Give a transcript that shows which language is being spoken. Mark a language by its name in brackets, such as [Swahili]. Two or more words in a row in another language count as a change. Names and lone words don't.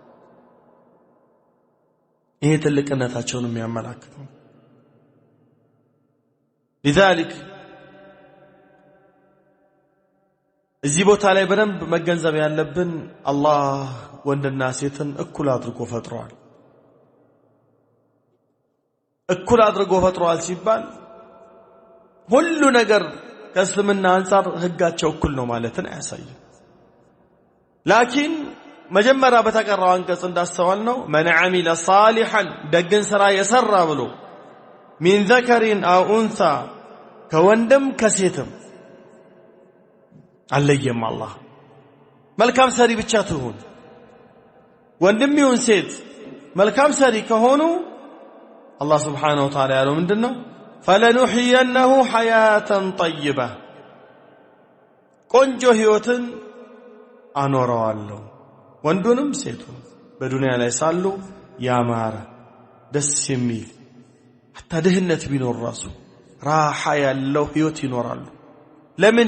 [Amharic] ይሄ ትልቅነታቸውን የሚያመላክት ነው። لذلك እዚህ ቦታ ላይ በደንብ መገንዘብ ያለብን አላህ ወንድና ሴትን እኩል አድርጎ ፈጥሯል። እኩል አድርጎ ፈጥሯል ሲባል ሁሉ ነገር ከእስልምና አንፃር ህጋቸው እኩል ነው ማለትን አያሳይም። ላኪን መጀመሪያ በተቀራው አንቀጽ እንዳስተዋል ነው [Arabic] من عمل صالحا [Amharic] ደግን ስራ የሰራ ብሎ [Arabic] من ذكر أو أنثى [Amharic] ከወንድም ከሴትም አለየም። አላህ መልካም ሰሪ ብቻ ትሁን ወንድም ይሁን ሴት መልካም ሰሪ ከሆኑ አላህ [Arabic] سبحانه وتعالى [Amharic] ያለው ምንድነው? [Arabic] فلنحيينه حياة طيبة [Amharic] ቆንጆ ህይወትን አኖረዋለሁ ወንዱንም ሴቱን በዱንያ ላይ ሳሉ ያማረ ደስ የሚል حتى ድህነት ቢኖር ራሱ ራሓ ያለው ህይወት ይኖራሉ። ለምን?